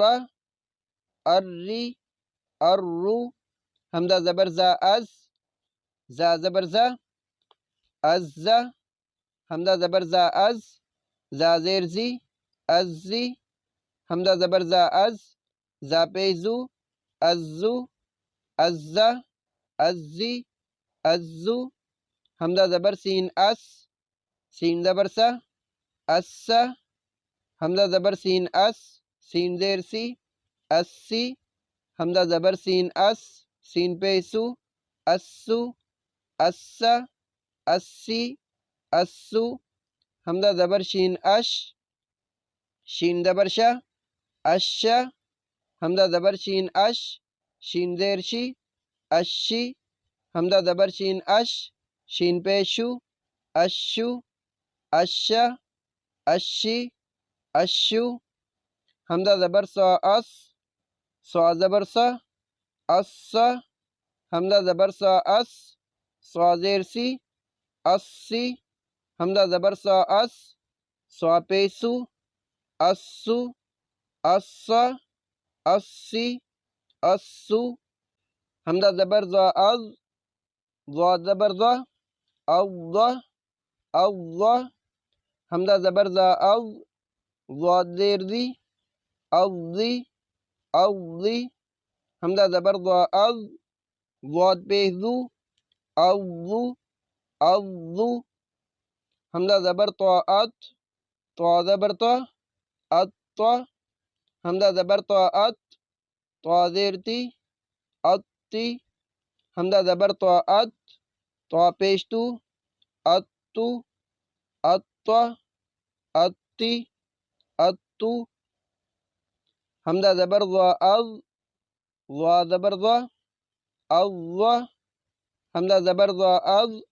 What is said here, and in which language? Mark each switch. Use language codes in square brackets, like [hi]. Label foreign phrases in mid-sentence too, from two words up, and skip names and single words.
[ur] ار ری، ار رو، حمزہ زبر زا از، زا زبر زا، از، حمزہ زبر زا از، زا زیر زی، ازی، حمزہ زبر زا از، زا پیش زو، ازو، از، ازی، ازو، حمزہ زبر سین اس، سین زبر سا، اس، حمزہ زبر سین اس، سین زیر سی، اسی، حمزہ زبر سین اس، سین پیسو، اسو، اس، اسی، اسو، حمزہ زبر شین اش، شین زبر شا، اش، حمزہ زبر شین اش، شین زیر شی، اشی، حمزہ زبر شین اش، شین پیشو، اشو، اش، اشی، اشو، حمزہ زبر سا اس، سا زبر سا، اس، حمزہ زبر سا اس، سا زیر سی، اسی، حمزہ زبر سا اس، سا پیسو، اسو، اس، اسی، اسو، حمزہ زبر زا از، ضا زبر ضا، اوض، اوض، حمزہ زبر زا از، ضاد زیر زی، اوضی، اوضی، حمزہ زبر ضا از، ضاد پیش زو، اوضو، اوضو، حمزہ زبر طاعت، طا زبر طا، اط، حمزہ زبر طاعت، طا زیر تی، اطی، حمزہ زبر طاعت، طا پیش تو، اتو، اط، اتی، اتو، حمزہ زبر ضا از، ضا زبر ضا، اوض، حمزہ زبر ضا از،